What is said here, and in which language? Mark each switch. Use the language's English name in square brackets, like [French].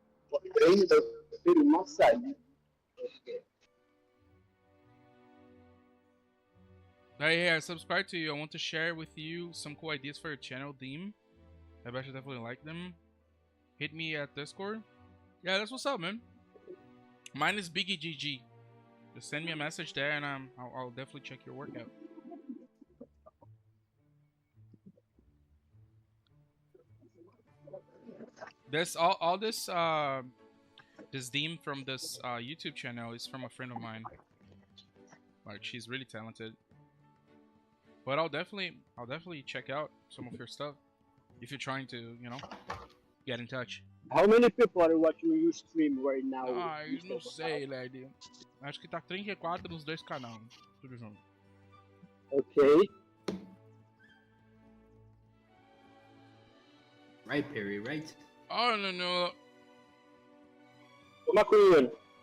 [Portuguese] O treino tá sendo massagem. [English] Hey, subscribe to you. I want to share with you some cool ideas for your channel theme. I bet you definitely like them. Hit me at Discord. Yeah, that's what's up, man. Mine is BIGGIE GG. Just send me a message there, and I'll definitely check your workout. This all this this theme from this YouTube channel is from a friend of mine. Like, she's really talented. But I'll definitely check out some of your stuff if you're trying to, you know, get in touch. How many people are watching you stream right now? [Portuguese] Ah, eu não sei, Led. Acho que tá 34 nos dois canais, tudo junto. [English] Ok. Right, Perry, right? [Portuguese] Oh, não. Ô, maconheiro.